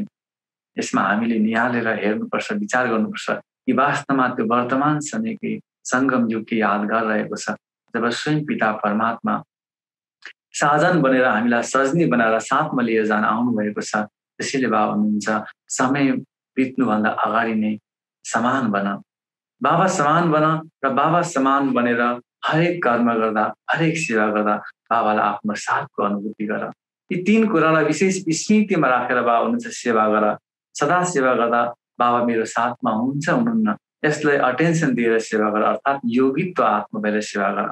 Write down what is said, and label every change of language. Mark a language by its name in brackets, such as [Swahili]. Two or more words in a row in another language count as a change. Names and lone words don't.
[Nepali] यसमा हामीले निहालेर हेर्नुपर्छ, विचार गर्नुपर्छ कि वास्तवमा त्यो वर्तमान समयकै सङ्गम युगकै यादगार रहेको छ जब स्वयं पिता परमात्मा साधन बनेर हामीलाई सजनी बनाएर साथमा लिएर जान आउनुभएको छ। त्यसैले बाबा भन्नुहुन्छ समय बित्नुभन्दा अगाडि नै समान बन, बाबा समान बन र बाबा समान बनेर हरेक कर्म गर्दा हरेक सेवा गर्दा बाबालाई आफ्नो साथको अनुभूति गर। यी 3 कुरालाई विशेष स्मृतिमा राखेर बाबा भन्नुहुन्छ सेवा गर। सदा सेवा गर्दा बाबा मेरो साथमा हुनुहुन्छ हुनुहुन्न यसलाई अटेन्सन दिएर सेवा गर, अर्थात् योगित्व आत्मा भएर सेवा गर।